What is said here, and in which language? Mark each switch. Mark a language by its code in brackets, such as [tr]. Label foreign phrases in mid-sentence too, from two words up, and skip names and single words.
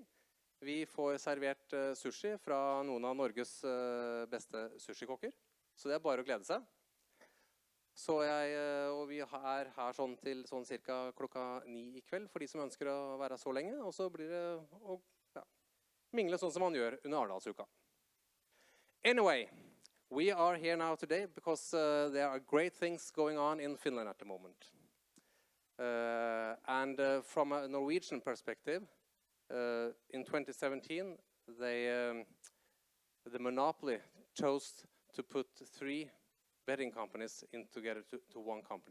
[no] Vi får servert sushi fra noen av Norges beste sushikokker, så det er bare å glede seg. Så og vi er her sånn til sånn cirka klokka 9 i kveld, for de som ønsker å være så lenge, og så blir det å mingle sånn som man gjør under Arendalsuka. [en] Anyway, we are here now today because there are great things going on in Finland at the moment. From a Norwegian perspective, in 2017, the monopoly chose to put 3 betting companies in together to one company.